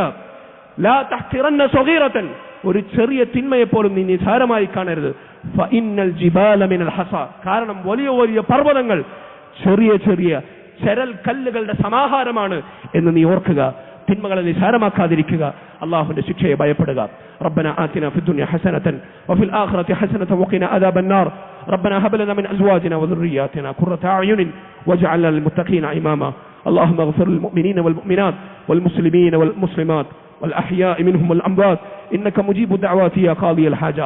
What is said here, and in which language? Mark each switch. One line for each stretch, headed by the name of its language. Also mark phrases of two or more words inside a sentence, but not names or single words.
Arabic: لا تحقرن صغيرة,
Malayalam: ഒരു ചെറിയ തിന്മയെ പോലും നീ നിസാരമായി കാണരുത്.
Arabic: فإن الجبال من الحصى,
Malayalam: കാരണം വലിയ വലിയ പർവ്വതങ്ങൾ ചെറിയ ചരൽ കല്ലുകളുടെ സമാഹാരമാണ് എന്ന് നീ ഓർക്കുക. തിന്മകളെ നിസാരമാക്കാതിരിക്കുക. അള്ളാഹുവിന്റെ ശിക്ഷയെ ഭയപ്പെടുക.
Arabic: ربنا آتنا في الدنيا حسنة وفي الآخرة حسنة وقنا عذاب النار. ربنا هب لنا من أزواجنا وذرياتنا قرة أعين واجعلنا للمتقين إماما. اللهم اغفر للمؤمنين والمؤمنات والمسلمين والمسلمات والأحياء منهم والأموات إنك مجيب الدعوات يا قاضي الحاجات.